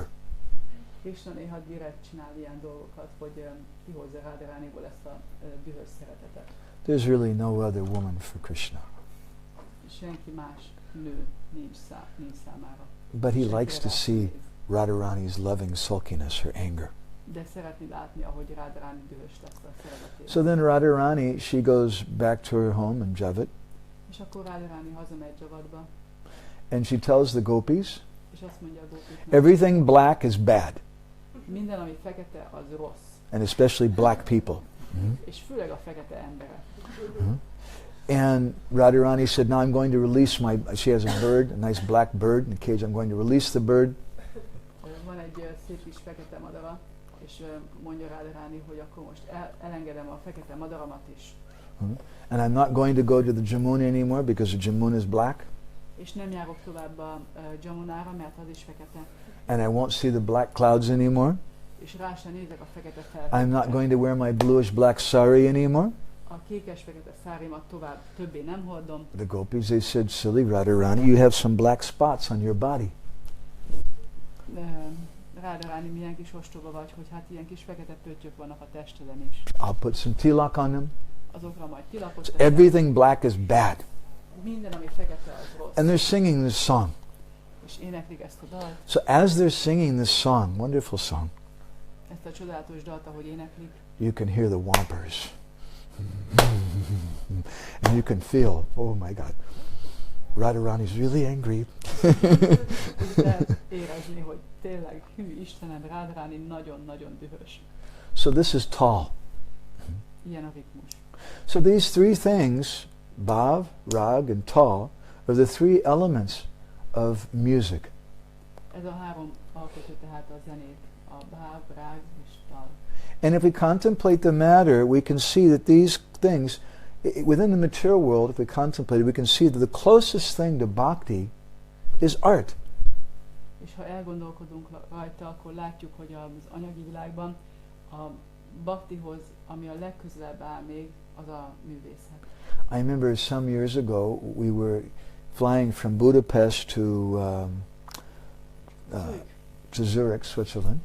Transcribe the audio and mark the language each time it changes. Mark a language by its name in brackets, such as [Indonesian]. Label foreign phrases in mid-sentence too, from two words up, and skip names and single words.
[Hungarian] Krishna néha direkt csinál ilyen dolgokat, hogy kihozza Radharaniból ezt a dühös szeretetet. [English] There's really no other woman for Krishna. [Hungarian] Senki más nő nincs számára. [English] But he likes to see Radharani's loving sulkiness, her anger. [Hungarian] De szeretni látni, ahogy Radharani dühös lesz a szeretetében. [English] So then Radharani, she goes back to her home in Javat. [Hungarian] És akkor Radharani hazamegy Javatba. [English] And she tells the gopis, [Hungarian] és azt mondja a gopiknak, [English] everything black is bad. [Hungarian] Minden, ami fekete, az rossz. [English] And especially black people. [Hungarian] És főleg a fekete emberek. [English] And Radharani said, now I'm going to release she has a bird, a nice black bird in the cage. I'm going to release the bird. [Hungarian] Van egy szép kis fekete madara, és mondja Radharani, hogy akkor most elengedem a fekete madaramat is. [English] And I'm not going to go to the Jamuna anymore because the Jamuna is black. [Hungarian] És nem járok tovább a Jamunára, mert az is fekete. [English] And I won't see the black clouds anymore. [Hungarian] És rá sem nézek a fekete felhőkre. [English] I'm not going to wear my bluish black sari anymore. [Hungarian] A kékes-fekete szárimat többé nem hordom. [English] The gopis, they said, silly Radharani, you have some black spots on your body. [Hungarian] Radharani, milyen kis ostoba vagy, hogy hát ilyen kis fekete pöttyök vannak a testeden is. [English] I'll put some tilak on them. [Hungarian] Azokra majd tilakot [English] So everything black is bad. [Hungarian] Minden, ami fekete, az rossz. [English] And they're singing this song. [Hungarian] És éneklik ezt a dalt. [English] So as they're singing this song, wonderful song, [Hungarian] ezt a csodálatos dalt, ahogy éneklik, [English] you can hear the whompers. And you can feel, oh my God, Radharani's really angry. [Hungarian] érezni, hogy tényleg, hű Istenem, Radharani nagyon-nagyon dühös. [English] So this is tall. [Hungarian] Ilyen a ritmus. [English] So these three things, bhav, rag, and tal, are the three elements of music. [Hungarian] Ez a három alkotó tehát a zenét, a bhav, rag és tal. [English] And if we contemplate the matter, we can see that these things, within the material world, if we contemplate it, we can see that the closest thing to bhakti is art. [Hungarian] És ha elgondolkodunk rajta, akkor látjuk, hogy az anyagi világban a bhaktihoz, ami a legközelebb áll még, az a művészet. [English] I remember some years ago, we were flying from Budapest to Zurich, Switzerland.